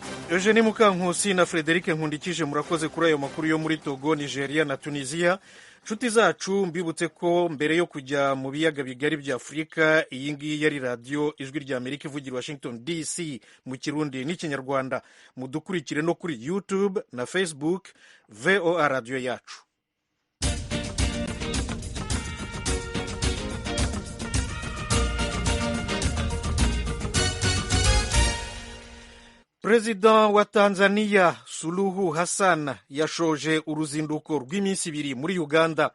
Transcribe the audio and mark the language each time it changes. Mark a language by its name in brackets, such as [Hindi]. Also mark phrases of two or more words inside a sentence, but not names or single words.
[Kinyarwanda] Eugenie Mukankusi na Frederic Nkundikije murakoze kuri ayo makuru yo muri Togo, Nigeria na Tunisia. Nshuti zacu mbibutse ko mbere yo kujya mu biyaga bigari bya Afurika, iyi ngiyi yari radiyo Ijwi rya Amerika ivugira Washington DC mu Kirundi n'Ikinyarwanda. Mudukurikire no kuri YouTube na Facebook VOA radiyo yacu. Perezida wa Tanzania Suluhu Hassan yashoje uruzinduko rw'iminsi ibiri muri Uganda.